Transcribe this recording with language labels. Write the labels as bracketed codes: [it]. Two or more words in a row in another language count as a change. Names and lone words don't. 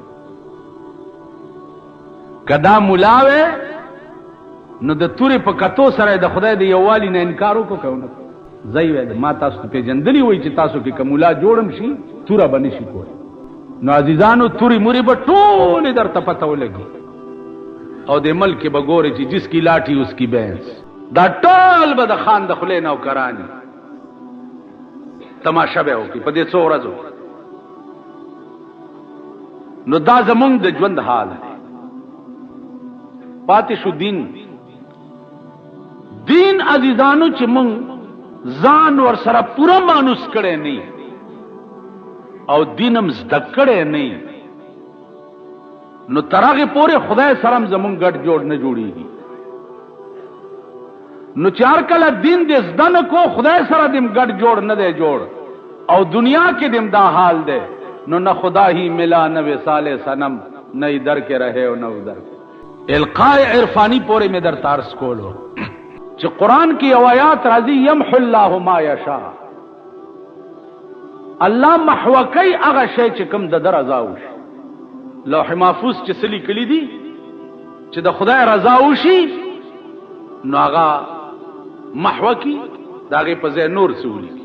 [ps] کدا مولا وی نو د تورې په کتو سره د خدای د یووالي نه انکار وکړو که ونه؟ ځای وی ما تاسو ته پېژندلي وایي چې تاسو کې که مولا جوړم شي توره به نه شي کولی. نو عزیزانو تورې مورې به ټولې درته پته ولګي او د ملک به ګورې چې [ur] جس کی لاټي اس کی بینس. [ps] دا ټول به د خان د خولې نوکراني تماشا به وکړي په دې څو ورځو. نو دا زمونږ د ژوند حال دی. پاتې شو دین عزیزانو چې مونږ ځان ور سره پوره مانوس کړی نه او دین هم زده کړی نه، نو تر هغې پورې خدای سره هم زمونږ ګډ جوړ نه جوړېږي. نو چې هر کله دین دې زده نه کو خدای سره دې ګډ جوړ نه دی جوړ او دنیا کې دې دا حال دی، نو نه [ur] خدا ہی ملا نہ وصال صنم، نہ ادھر کے رہے اور نہ ادھر. [ps] القاء عرفانی پورے میں در تارس کولو چې قرآن کی آیات راځي [ar] یمحو الله ما یشاء، [ps] الله محو کوي هغه شی چې کوم د رضا وشي. لوح محفوظ چې څه لیکلي دي چې د خدای رضا وشي نو هغه محو کی د هغې په ځای نور څه ولیکي.